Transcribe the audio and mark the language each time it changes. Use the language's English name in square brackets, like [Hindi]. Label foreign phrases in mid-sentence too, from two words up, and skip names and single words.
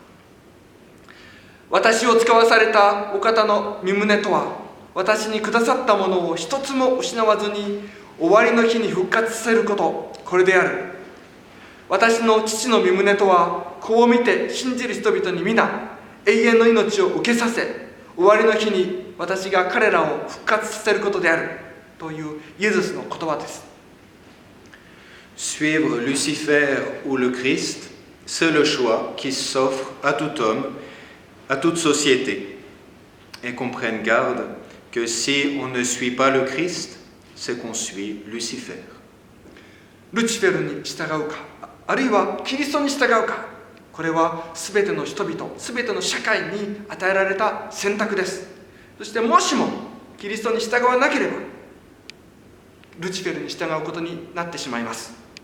[Japanese] 私を使わされたお方の御胸とは、私にくださったものを一つも失わずに終わりの日に復活させること、これである。私の父の御胸とは、こう見て信じる人々に皆永遠の命を受けさせ、終わりの日に私が彼らを復活させることであるというイエスの言葉です。 [French] Suivre Lucifer ou le Christ, c'est le choix qui s'offre à tout homme, à toute société. Et qu'on prenne garde que si on ne suit pas le Christ, c'est qu'on suit Lucifer. [Japanese] ルチフェルに従うか、あるいはキリストに従うか、これはすべての人々、すべての社会に与えられた選択です。そしてもしもキリストに従わなければ、ルチフェルに従うことになってしまいます。